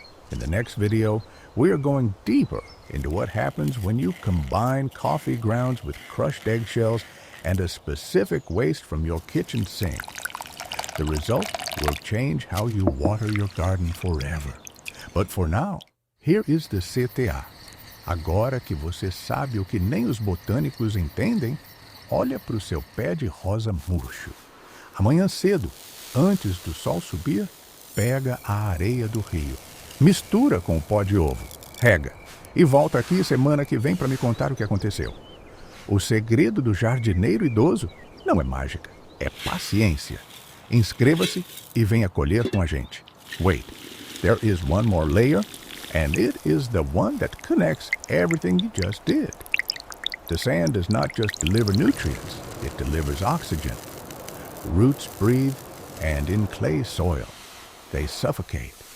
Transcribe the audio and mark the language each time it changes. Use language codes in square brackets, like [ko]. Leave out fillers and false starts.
[en] In the next video, we are going deeper into what happens when you combine coffee grounds with crushed eggshells and a specific waste from your kitchen sink. The result will change how you water your garden forever. But for now, here is the CTA. [pt] Agora que você sabe o que nem os botânicos entendem, olha para o seu pé de rosa murcho. Amanhã cedo, antes do sol subir, pega a areia do rio. Mistura com o pó de ovo, rega e volta aqui semana que vem para me contar o que aconteceu. O segredo do jardineiro idoso não é mágica, é paciência. Inscreva-se e venha colher com a gente. [en] Wait, there is one more layer, and it is the one that connects everything you just did. The sand does not just deliver nutrients, it delivers oxygen. Roots breathe, and in clay soil, they suffocate.